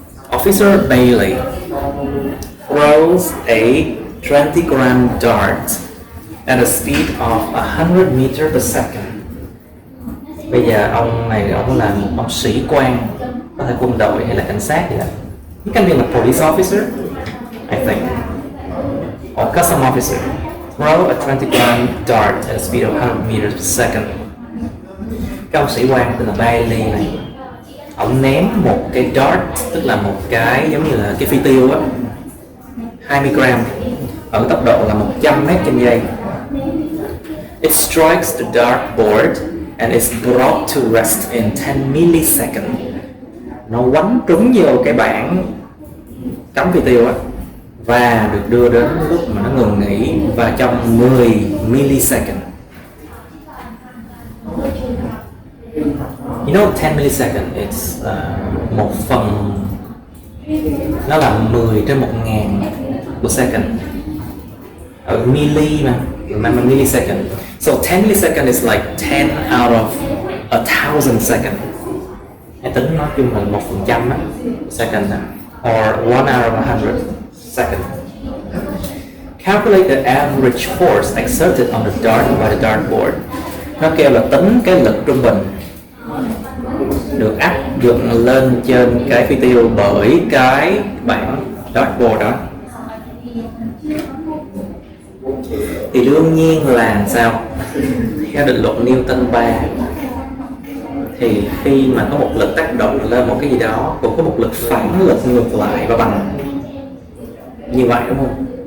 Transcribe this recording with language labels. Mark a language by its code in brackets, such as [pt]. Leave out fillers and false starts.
[en] Officer Bailey throws a 20-gram dart at a speed of 100 meters per second. [vi] Bây giờ ông này ông là một ông sĩ quan, có thể quân đội hay là cảnh sát gì đó. [en] He can be a police officer, I think, or custom officer. Throw a 20-gram dart at a speed of 100 meters per second. [vi] Cái ông sĩ quan tên là Bailey này, ông ném một cái dart, tức là một cái giống như là cái phi tiêu á, 20 gram ở tốc độ là 100 m trên giây. [en] It strikes the dartboard and is brought to rest in 10 milliseconds. [vi] Nó quánh trúng vô cái bảng cắm phi tiêu á và được đưa đến lúc mà nó ngừng nghỉ và trong 10 milliseconds. [en] You know 10 milliseconds it's [vi] một phần, nó là 10 trên 1000 [en] per second. [vi] Ở milli mà, [en] remember millisecond. So 10 milliseconds is like 10 out of 1,000 seconds. [vi] Hãy tính nói chung là 1% á, second á, [en] or 1 out of 100 seconds. Calculate the average force exerted on the dart by the dartboard. [vi] Nó kêu là tính cái lực trung bình được áp dụng lên trên cái phi tiêu bởi cái bảng dartboard đó. Thì đương nhiên là sao? Theo định luật Newton 3 thì khi mà có một lực tác động lên một cái gì đó cũng có một lực phản lực ngược lại và bằng như vậy, đúng không?